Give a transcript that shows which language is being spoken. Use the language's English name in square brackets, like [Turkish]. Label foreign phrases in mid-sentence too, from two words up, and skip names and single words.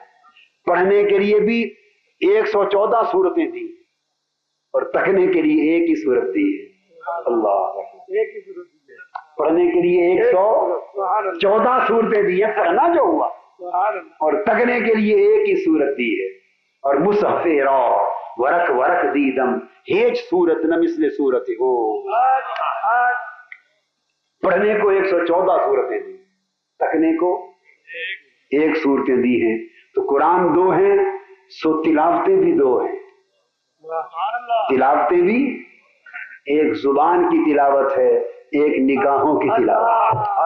[Urdu] پڑھنے کے لیے بھی 114 سورتیں دی، اور تکنے کے لیے ایک ہی سورت دی ہے. اللہ، پڑھنے کے لیے 114 صورتیں دی ہیں، پڑھنا جو ہوا، اور تکنے کے لیے ایک ہی سورت دی ہے. [Persian] اور مصحف را ورق ورق دیدم ہیج صورت نہ مثل صورت ہو. [Urdu] پڑھنے کو 114 صورتیں دی، تکنے کو ایک صورتیں دی ہیں. تو قرآن دو ہیں سو تلاوتیں بھی دو ہیں. تلاوتیں بھی ایک زبان کی تلاوت ہے، ایک نگاہوں کی تلاوت.